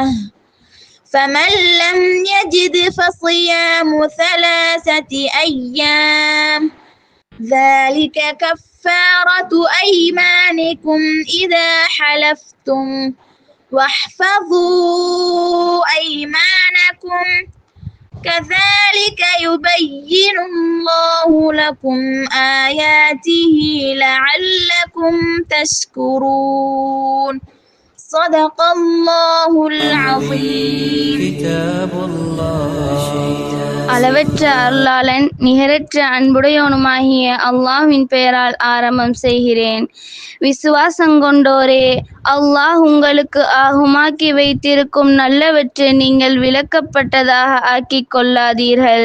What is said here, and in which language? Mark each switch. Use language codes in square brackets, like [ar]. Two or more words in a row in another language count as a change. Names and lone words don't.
[ar] فمن لم يجد فصيام 3 أيام ذلك كفارة أيمانكم إذا حلفتم واحفظوا أيمانكم كذلك يبين الله لكم آياته لعلكم تشكرون. صدق الله العظيم. كتاب الله [ta] அளவற்ற அருளாளன் நிகரற்ற அன்புடையவனுமாகிய அல்லாஹ்வின் பெயரால் ஆரம்பம் செய்கிறேன். விசுவாசங்கொண்டோரே, அல்லாஹ் உங்களுக்கு ஆகுமாக்கி வைத்திருக்கும் நல்லவற்றை நீங்கள் விலக்கப்பட்டதாக ஆக்கிக் கொள்ளாதீர்கள்.